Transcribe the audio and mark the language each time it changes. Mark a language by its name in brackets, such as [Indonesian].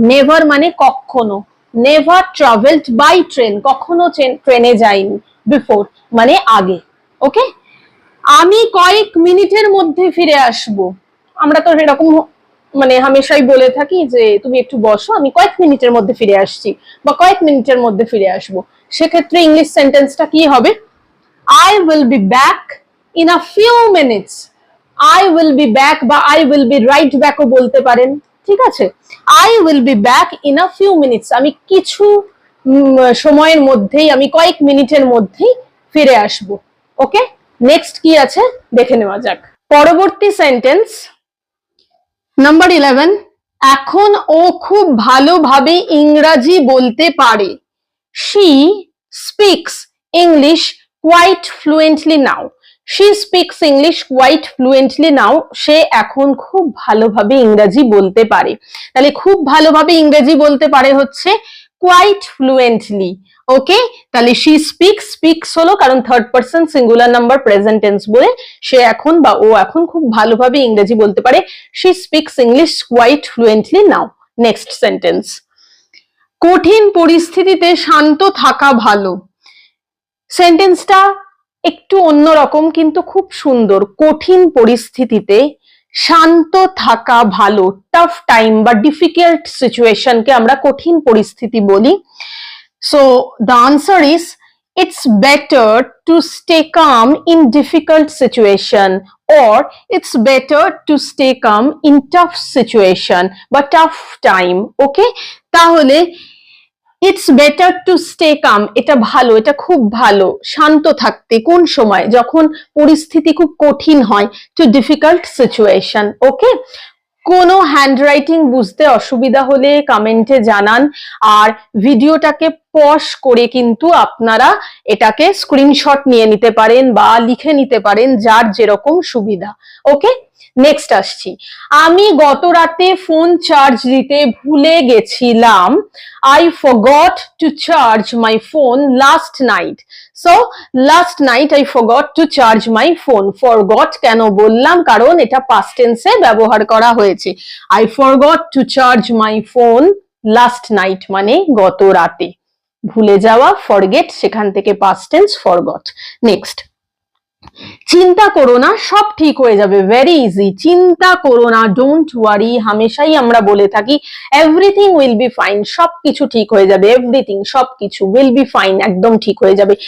[Bangla] Never মানে কখনো, [English] never travelled by train, [Bangla] কখনো ট্রেনে যায়নি। বিফোর মানে আগে। ওকে, আমি কয়েক মিনিটের মধ্যে ফিরে আসব। আমরা তো এরকম মানে হামেশাই বলে থাকি যে তুমি একটু বসো, আমি কয়েক মিনিটের মধ্যে ফিরে আসছি বা কয়েক মিনিটের মধ্যে ফিরে আসবো। সেক্ষেত্রে ইংলিশ সেন্টেন্সটা কি হবে? [English] I will be back in a few minutes. I will be back বা I will be right back [Bangla] ও বলতে পারেন, ঠিক আছে? [English] I will be back in a few minutes, [Bangla] আমি কিছু সময়ের মধ্যেই, আমি কয়েক মিনিটের মধ্যেই ফিরে আসব। ওকে, নেক্সট কি আছে দেখে নেওয়া যাক। পরবর্তী সেন্টেন্স নাম্বার 11, এখন ও খুব ভালোভাবে ইংরাজি বলতে পারে। [English] She speaks English quite fluently now. She speaks English quite fluently now. [Bangla] সে এখন খুব ভালোভাবে ইংরেজি বলতে পারে। তাহলে খুব ভালোভাবে ইংরেজি বলতে পারে হচ্ছে [English] quite fluently. [Bangla] ওকে, তাহলে [English] she speaks [Bangla] হলো কারণ third person singular number present tense বলে সে এখন বা ও এখন খুব ভালোভাবে ইংরেজি বলতে পারে। [English] she speaks English quite fluently now. [Bangla] Next sentence, কঠিন পরিস্থিতিতে শান্ত থাকা ভালো। সেন্টেন্সটা একটু অন্যরকম কিন্তু খুব সুন্দর। কঠিন পরিস্থিতিতে শান্ত থাকা ভালো। টাফ টাইম বা ডিফিকাল্ট সিচুয়েশনকে আমরা কঠিন পরিস্থিতি বলি। [English] So the answer is it's better to stay calm in difficult situation, or it's better to stay calm in tough situation বা tough time. [Bangla] Okay, তাহলে [English] it's better to stay calm, [Bangla] এটা ভালো, এটা খুব ভালো শান্ত থাকতে। কোন সময়? যখন পরিস্থিতি খুব কঠিন হয়। [English] to difficult situation. [Bangla] ওকে, কোনো হ্যান্ডরাইটিং বুঝতে অসুবিধা হলে কমেন্টে জানান। আর ভিডিওটাকে পজ করে কিন্তু আপনারা এটাকে স্ক্রিনশট নিয়ে নিতে পারেন বা লিখে নিতে পারেন, যার যেরকম সুবিধা। ওকে, নেক্সট আসছি, আমি গত রাতে ফোন চার্জ দিতে ভুলে গেছিলাম। [English] I forgot to charge my phone last night. So last night I forgot to charge my phone. [Bangla] Forgot কেন বললাম, কারণ এটা past tense এ ব্যবহার করা হয়েছে। [English] I forgot to charge my phone last night [Bangla] মানে গত রাতে। ভুলে যাওয়া forget, সেখান থেকে past tense forgot. নেক্সট, চিন্তা করো না সব ঠিক হয়ে যাবে, [English] Very easy. [Bangla] চিন্তা করো না, [English] don't worry, [Bangla] হামেশাই আমরা বলে থাকি [English] everything will be fine, [Bangla] সবকিছু ঠিক হয়ে যাবে, এভরিথিং সবকিছু উইল বি ফাইন, একদম ঠিক হয়ে যাবে।